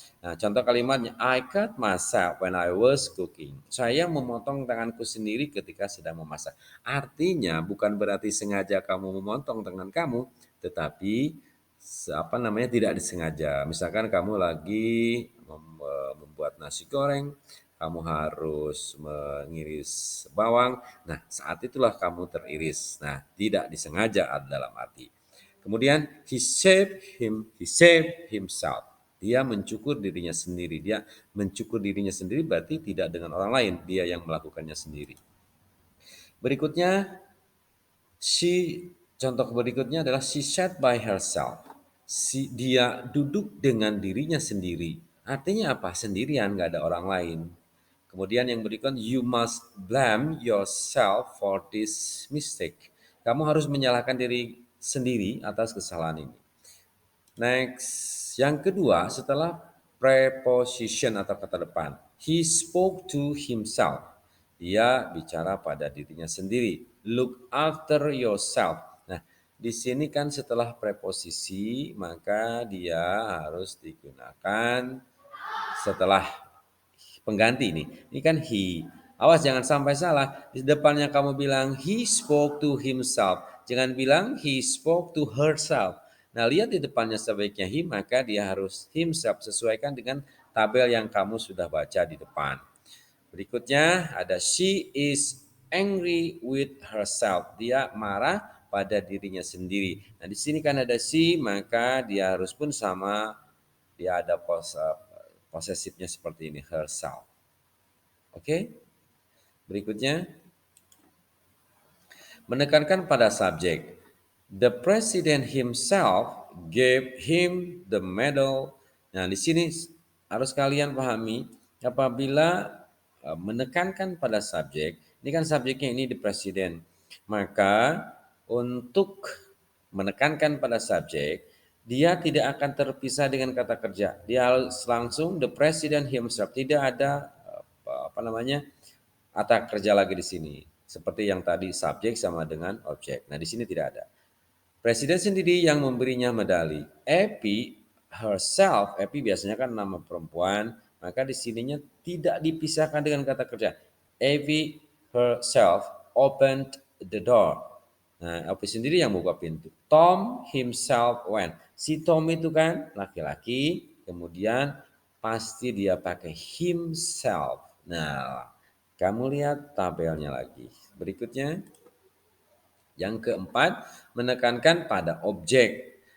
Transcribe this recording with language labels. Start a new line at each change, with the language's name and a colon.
Indonesian: Nah, contoh kalimatnya,
English: I cut myself when I was cooking.
Indonesian: Saya memotong tanganku sendiri ketika sedang memasak. Artinya bukan berarti sengaja kamu memotong tangan kamu, tetapi tidak disengaja. Misalkan kamu lagi membuat nasi goreng, kamu harus mengiris bawang. Nah, saat itulah kamu teriris. Nah, tidak disengaja dalam arti. Kemudian
English: he saved himself.
Indonesian: Dia mencukur dirinya sendiri. Dia mencukur dirinya sendiri berarti tidak dengan orang lain, dia yang melakukannya sendiri. Berikutnya, contoh berikutnya adalah
English: she sat by herself.
Indonesian: Dia duduk dengan dirinya sendiri. Artinya apa? Sendirian, nggak ada orang lain. Kemudian yang berikutnya,
English: you must blame yourself for this mistake.
Indonesian: Kamu harus menyalahkan diri sendiri atas kesalahan ini.
English: Next,
Indonesian: yang kedua setelah preposition atau kata depan,
English: he spoke to himself.
Indonesian: Dia bicara pada dirinya sendiri.
English: Look after yourself.
Indonesian: Nah, di sini kan setelah preposisi maka dia harus digunakan setelah pengganti nih. Ini kan he. Awas jangan sampai salah. Di depannya kamu bilang
English: he spoke to himself.
Indonesian: Jangan bilang
English: he spoke to herself.
Indonesian: Nah, lihat di depannya sebaiknya he, maka dia harus himself sesuaikan dengan tabel yang kamu sudah baca di depan. Berikutnya ada
English: she is angry with herself.
Indonesian: Dia marah pada dirinya sendiri. Nah, di sini kan ada she, maka dia harus pun sama, dia ada posesifnya seperti ini, herself. Oke, berikutnya menekankan pada subjek.
English: The president himself gave him the medal.
Indonesian: Nah, di sini harus kalian pahami apabila menekankan pada subjek, ini kan subjeknya ini the president. Maka untuk menekankan pada subjek, dia tidak akan terpisah dengan kata kerja. Dia harus langsung
English: the president himself.
Indonesian: Tidak ada apa namanya? Kata kerja lagi di sini. Seperti yang tadi subjek sama dengan objek. Nah, di sini tidak ada. Presiden sendiri yang memberinya medali. Epi herself, Epi biasanya kan nama perempuan, maka di sininya tidak dipisahkan dengan kata kerja.
English: Epi herself opened the door.
Indonesian: Nah, Epi sendiri yang buka pintu.
English: Tom himself went.
Indonesian: Si Tom itu kan laki-laki, kemudian pasti dia pakai himself. Nah, kamu lihat tabelnya lagi. Berikutnya. Yang keempat, menekankan pada objek.